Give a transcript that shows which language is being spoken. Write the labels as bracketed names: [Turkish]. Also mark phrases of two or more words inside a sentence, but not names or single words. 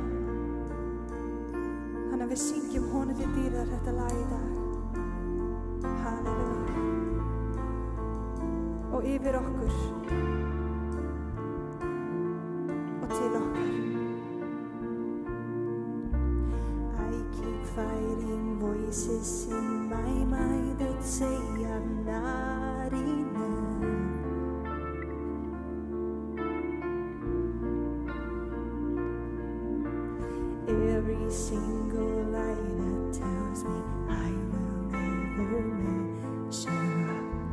[Icelandic] Þannig að við syngjum honum til dýrðar þetta lag í dag. Halleluja. Og yfir okkur og til okkar. [English] I keep fighting voices in my mind that say I'm not enough. Every single lie that tells me I will never measure up.